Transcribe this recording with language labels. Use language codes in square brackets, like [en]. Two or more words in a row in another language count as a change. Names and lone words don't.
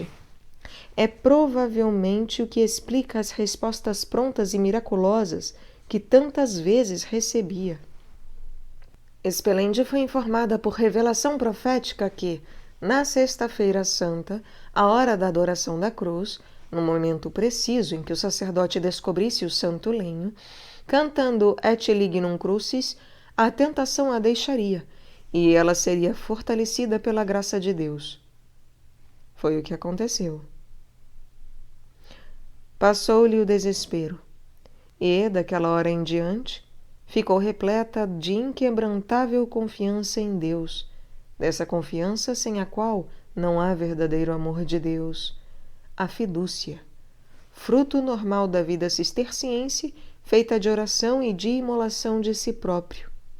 [pt] É provavelmente o que explica as respostas prontas e miraculosas que tantas vezes recebia. Espelende foi informada por revelação profética que, na Sexta-feira Santa, à hora da adoração da cruz, no momento preciso em que o sacerdote descobrisse o santo lenho, cantando [la] Et lignum crucis, [pt] a tentação a deixaria, e ela seria fortalecida pela graça de Deus. Foi o que aconteceu. Passou-lhe o desespero, e, daquela hora em diante, ficou repleta de inquebrantável confiança em Deus, dessa confiança sem a qual não há verdadeiro amor de Deus, a fidúcia, fruto normal da vida cisterciense, feita de oração e de imolação de si próprio.